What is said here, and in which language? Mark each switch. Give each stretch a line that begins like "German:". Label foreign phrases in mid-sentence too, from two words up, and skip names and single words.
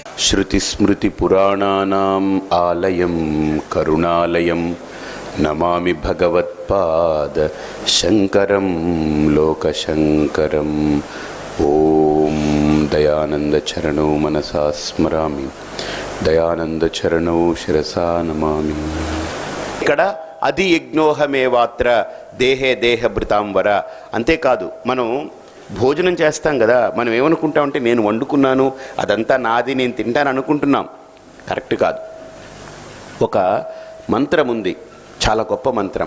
Sanskrit: श्रुतिस्मृतिपुराणानाम् आलयं करुणालयं नमामि भगवत्पाद शंकरं लोकशंकरम्। ओम दयानंद चरणौ मनसा स्मरामि, दयानंद चरणौ शिरसा नमामि।
Telugu: ఇక్కడ అది
Sanskrit: యజ్ఞోహమేవాత్ర దేహే దేహభృతాంబర.
Telugu: అంతేకాదు, మనం భోజనం చేస్తాం కదా, మనం ఏమనుకుంటామంటే నేను వండుకున్నాను, అదంతా నాది, నేను తింటాను అనుకుంటున్నాం. కరెక్ట్ కాదు. ఒక మంత్రం ఉంది, చాలా గొప్ప మంత్రం.